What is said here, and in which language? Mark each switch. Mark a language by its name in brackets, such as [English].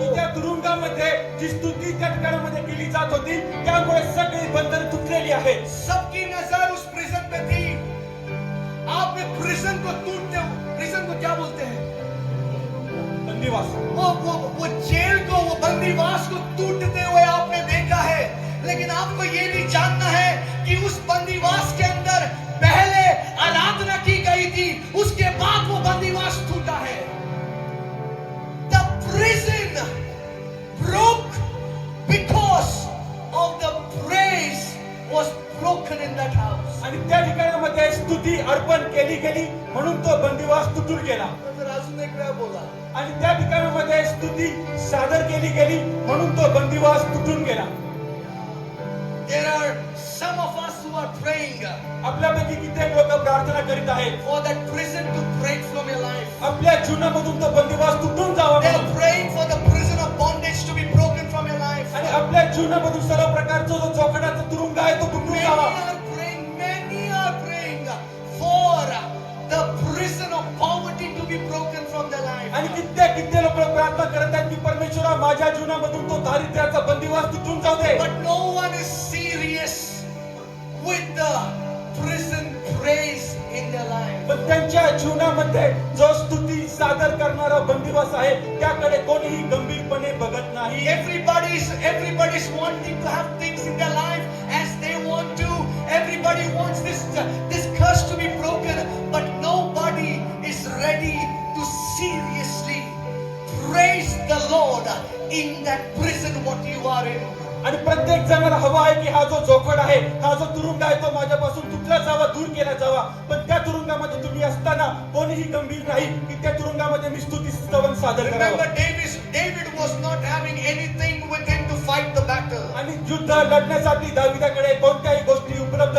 [Marathi] यहुदामध्ये जी स्तुती त्या ठिकाणामध्ये केली जात होती त्यामुळे सगळी बंधन तुटलेली आहेत. [Hindi] सबकी नजर उस प्रिजन पे थी. आपने प्रिजन को टूटते, प्रिजन को क्या बोलते हैं? बंदिवास. वो जेल को, वो बंदीवास को टूटते हुए आपने देखा है. लेकिन आपको ये भी जानना है कि उस बंदीवास के अंदर पहले आराधना की गई थी, उसके बाद वो बंदीवास टूटा है. [English] The prison broke because of the praise was broken in that house. [Marathi] आणि त्या ठिकाणामध्ये स्तुती अर्पण केली गेली म्हणून तो बंदिवास तुटून गेला. तर अजून एक वेळा बोला. आणि त्या ठिकाणामध्ये स्तुती सादर केली गेली म्हणून तो बंदिवास तुटून गेला. [English] There are some of us who are praying [Marathi] आपल्यापैकी कित्येक लोक प्रार्थना करीत आहेत [English] for that prison to break from your life. [Marathi] आपल्या जीवनामधून तो बंदिवास तुटून जावा [English] They are [Marathi] म्हणून. [English] praying for the prison of bondage to be broken from your life. [Marathi] आणि आपल्या जीवनामधून सर्व प्रकारचा जो जोखडाचा तुरुंग आहे तो तुटून जावा. [English] Many are praying for the prison of poverty to be broken from their life. [Marathi] आणि कित्येक लोक प्रार्थना करत आहेत की परमेश्वरा माझ्या जीवनामधून तो दारिद्र्याचा बंदिवास तुटून जाऊ दे. [English] But no one is serious with the prison praise in their life. [Marathi] पण त्यांच्या जीवनामध्ये जो स्तुती सादर करणारा बंदिवास आहे त्याकडे कोणीही गंभीरपणे बघत नाही. [English] Everybody's wanting to have things in their life as they want to. Everybody wants this curse to be broken, but nobody is ready to seriously praise the Lord in that prison what you are in. [Marathi] आणि प्रत्येक जणाला हवा आहे की हा जो जोखड आहे, हा जो तुरुंग आहे तो माझ्यापासून तुटला जावा, दूर केला जावा. पण त्या तुरुंगामध्ये तुम्ही असताना कोणीही गंभीर नाही की त्या तुरुंगामध्ये मी स्तुती स्तवन सादर करावं. [English] Remember, David was not having anything with him to fight the battle. [Marathi] आणि युद्ध लढण्यासाठी दाविदाकडे कोणत्याही गोष्टी उपलब्ध